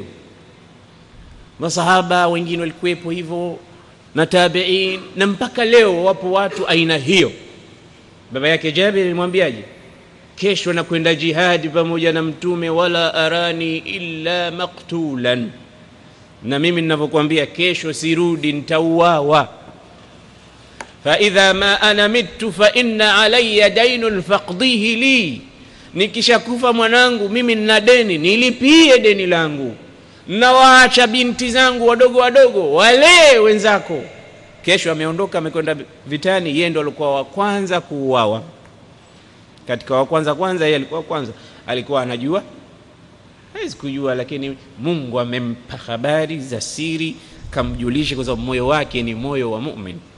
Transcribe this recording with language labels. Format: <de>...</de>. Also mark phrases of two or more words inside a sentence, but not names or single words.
<sw>Masahaba wengine walikuwepo hivyo na tabi'in, na mpaka leo wapo watu aina hiyo. Baba yake Jabir alimwambiaje? Kesho nakwenda jihad pamoja na Mtume,</sw> <ar>ولا أراني إلا مقتولا,</ar> <sw>na mimi ninavyokuambia kesho sirudi, nitauawa.</sw> <ar>فإذا ما أنا مت فإن علي دينا فاقضه لي,</ar> <sw>nikishakufa mwanangu mimi nina deni, nilipie deni langu. Na waacha binti zangu wadogo wadogo, wale wenzako. Kesho ameondoka, amekwenda vitani, yeye ndo alikuwa wa kwanza kuuawa. Katika wa kwanza yeye alikuwa kwanza, alikuwa anajua, hawezi kujua, lakini Mungu amempa habari za siri, kamjulisha, kwa sababu moyo wake ni moyo wa mu'min.</sw>